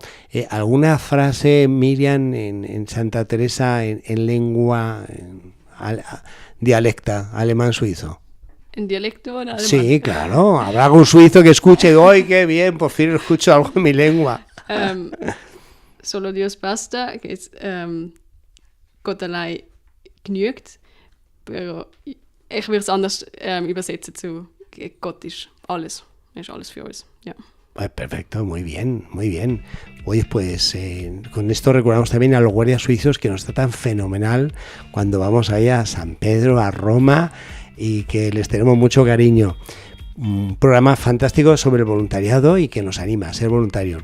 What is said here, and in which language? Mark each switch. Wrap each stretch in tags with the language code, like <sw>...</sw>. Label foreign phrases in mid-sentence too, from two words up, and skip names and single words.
<es>¿Alguna frase, Miriam, en Santa Teresa en lengua dialecta alemán suizo? ¿En dialecto o en alemán? Sí, claro. Habrá algún suizo que escuche, ¡ay, qué bien! Por fin escucho algo en mi lengua. Solo Dios basta, que es</es> <de>Gott allein genügt, pero ich würde es anders übersetzen zu Gott ist alles für uns. Ja.</de> <es>Perfecto, muy bien, muy bien. Oye, pues con esto recordamos también a los guardias suizos que nos tratan fenomenal cuando vamos ahí a San Pedro, a Roma, y que les tenemos mucho cariño. Un programa fantástico sobre el voluntariado y que nos anima a ser voluntarios.</es>